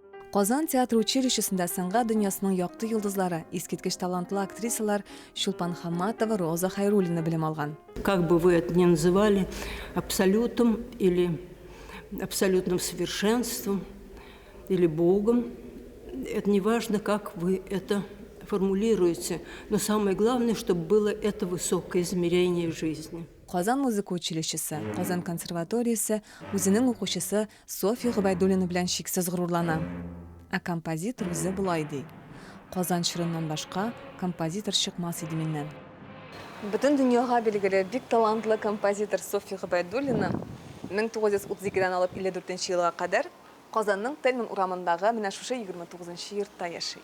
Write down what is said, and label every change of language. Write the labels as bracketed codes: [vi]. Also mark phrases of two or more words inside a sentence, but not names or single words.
[tt] Казан театр училищесында сәнгать дөньясының якты йолдызлары, искиткеч талантлы актрисалар Шулпан Хаматова, Роза Хайруллина белем алган. [ru] Как бы вы это ни называли, абсолютом или абсолютным совершенством или Богом, это не важно, как вы это формулируете, но самое главное, чтобы было это высокое измерение жизни. [tt] Казан музыка училищесі, Казан консерваториясы үзенең укучысы София Гобайдуллина белән шиксез горурлана. Ә композитор үзе булай ди. Казан чорыннан башка композитор чыкмас иде миннән. Бөтен дөньяга билгеле бик талантлы композитор София Гобайдуллина 1932-дән алып 54 елга кадәр Казанның Тельман урамындагы менә шушы 29-нчы йортта яши.